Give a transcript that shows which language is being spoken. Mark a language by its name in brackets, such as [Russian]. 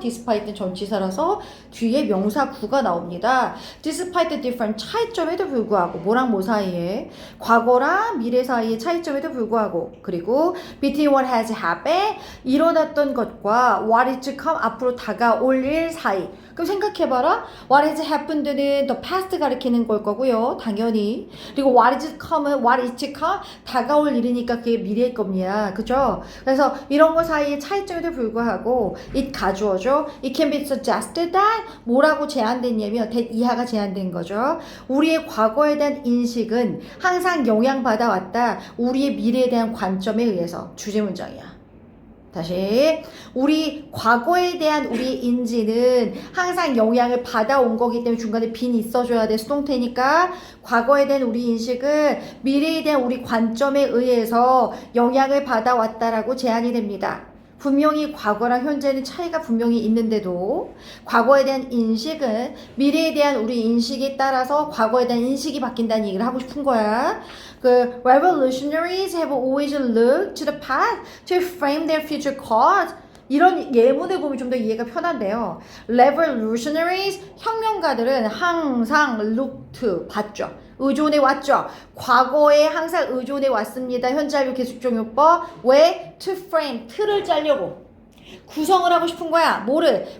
[Korean] 디스파이트는 전치사라서 뒤에 명사 구가 나옵니다. 디스파이트 different 차이점에도 불구하고 뭐랑 뭐 사이에 과거랑 미래 사이의 차이점에도 불구하고 그리고 [English] between what has happened [Korean] 일어났던 것과 [English] what is to come [Korean] 앞으로 다가올 일 사이. 그럼 생각해봐라. [English] what has happened [Korean] 는 [English] the past [Korean] 가리키는 걸 거고요. 당연히. 그리고 [English] what is come [Korean] 은 [English] what is to come [Korean] 다가올 일이니까 그게 미래일 겁니다. 그죠? 그래서 이런 거 사이의 차이점에도 불구하고 it 가주어죠. [English] It can be suggested that [Korean] 뭐라고 제한됐냐면 that 이하가 제한된 거죠. 우리의 과거에 대한 인식은 항상 영향받아 왔다. 우리의 미래에 대한 관점에 의해서. 주제 문장이야. 다시 우리 과거에 대한 우리 인지는 항상 영향을 받아온 거기 때문에 중간에 빈이 있어줘야 돼. 수동태니까 과거에 대한 우리 인식은 미래에 대한 우리 관점에 의해서 영향을 받아왔다라고 제한이 됩니다. 분명히 과거랑 현재는 차이가 분명히 있는데도 과거에 대한 인식은 미래에 대한 우리 인식에 따라서 과거에 대한 인식이 바뀐다는 얘기를 하고 싶은 거야. [English] 그 revolutionaries have always looked to the past to frame their future cause. [Korean] 이런 예문을 보면 좀 더 이해가 편한데요. revolutionaries 혁명가들은 항상 look to 봤죠. 의존해 왔죠. 과거에 항상 의존해 왔습니다. 현재 완료 계속적용법. 왜? to frame 틀을 짜려고 구성을 하고 싶은 거야. 뭐를?